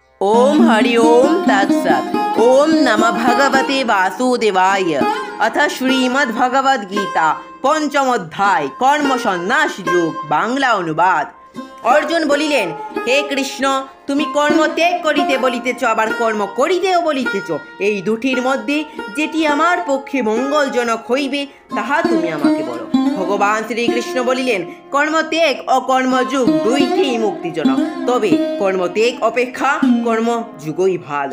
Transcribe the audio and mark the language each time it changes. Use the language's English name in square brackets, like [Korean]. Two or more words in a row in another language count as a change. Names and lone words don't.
[Sanskrit] ओम हरि ओम तत्सत्। ओम नमः भगवते वासुदेवाय। अथ श्रीमद् भगवद गीता पंचम अध्याय कर्म सन्यास योग बांगला अनुवाद। [Bangla] अर्जुन বলিলেন, হে কৃষ্ণ, তুমি কর্ম ত্যাগ করিতে বলিতেছ, আবার কর্ম করিতেও বলিতেছ। এই দুটির মধ্যে যেটি আমার পক্ষে মঙ্গলজনক হইবে তাহা তুমি আমাকে বলো। ভগবান শ্রীকৃষ্ণ বলিলেন, কর্মত্যাগ ও কর্মযোগ দুইটি মুক্তিজনক, তবে কর্মত্যাগ অপেক্ষা কর্মযোগই ভালো।